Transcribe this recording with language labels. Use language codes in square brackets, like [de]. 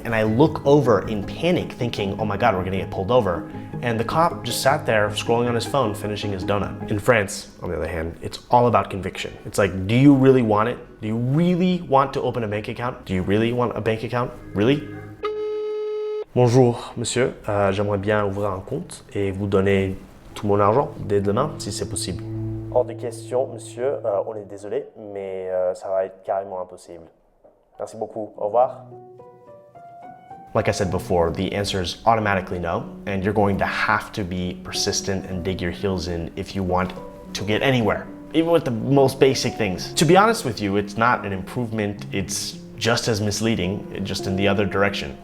[en] And I look over in panic thinking, oh my God, we're gonna get pulled over. And the cop just sat there scrolling on his phone, finishing his donut. In France, on the other hand, it's all about conviction. It's like, do you really want it? Do you really want to open a bank account? Do you really want a bank account? Really? [fr] Bonjour, monsieur. J'aimerais bien ouvrir un compte et vous donner tout mon argent dès demain, si c'est possible. Hors de question, monsieur. On est désolé, mais ça va être carrément impossible. Merci beaucoup. Au revoir. [en] Like I said before, the answer is automatically no, and you're going to have to be persistent and dig your heels in if you want to get anywhere, even with the most basic things. To be honest with you, it's not an improvement, it's just as misleading, just in the other direction.